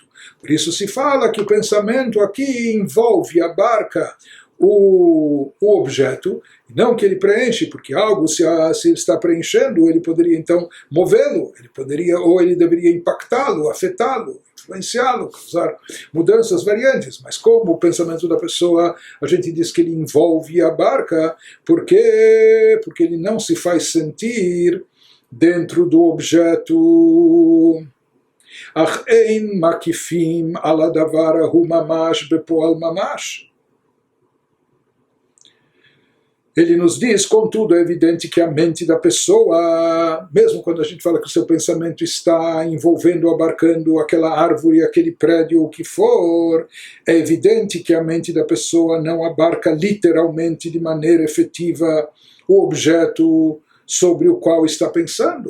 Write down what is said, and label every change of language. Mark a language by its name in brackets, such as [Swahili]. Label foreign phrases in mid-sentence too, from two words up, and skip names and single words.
[Portuguese] Por isso se fala que o pensamento aqui envolve, abarca o objeto, não que ele preenche, porque algo, se ele está preenchendo, ele poderia então movê-lo, ele poderia, ou ele deveria impactá-lo, afetá-lo, influenciá-lo, causar mudanças variantes. Mas como o pensamento da pessoa, a gente diz que ele envolve e abarca, porque ele não se faz sentir dentro do objeto. [Hebrew] אך אין מקיפים על הדבר ההוא ממש בפועל ממש. [Portuguese] Ele nos diz, contudo, é evidente que a mente da pessoa, mesmo quando a gente fala que o seu pensamento está envolvendo, abarcando aquela árvore, aquele prédio, o que for, é evidente que a mente da pessoa não abarca literalmente, de maneira efetiva, o objeto sobre o qual está pensando.